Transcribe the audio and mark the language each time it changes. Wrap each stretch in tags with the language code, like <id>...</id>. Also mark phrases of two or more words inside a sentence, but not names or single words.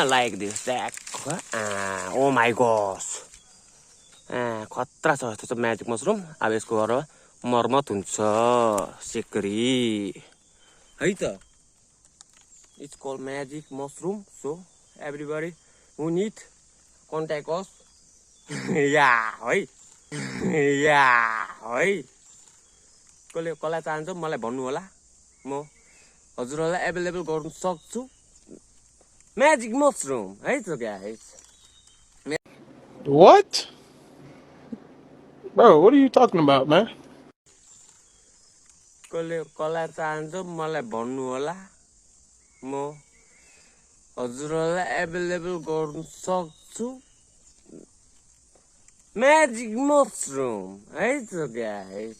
<en>like this dank oh my god</en> <ne>खतरा छ यस्तो छ</ne> <en>magic mushroom.</en> <ne>अब यसको गरेर मर्मत हुन्छ सिक्री है त।</ne> <en>it's called magic mushroom. so everybody who need contact us yeah hai yeah hai.</en> <ne>कसलाई चाहन्छ मलाई भन्नु होला, म हजुरहरूलाई एभाइलेबल गर्न सक्छु</ne> <en>magic mushroom</en> <ne>है त गाइस।</ne> <en>What? Bro, what are you talking about, man?</en> <ne>कसलाई चाहन्छ मलाई भन्नु होला, म हजुरहरूलाई एभाइलेबल गर्न सक्छु</ne> <en>magic mushroom</en> <ne>है त गाइस।</ne>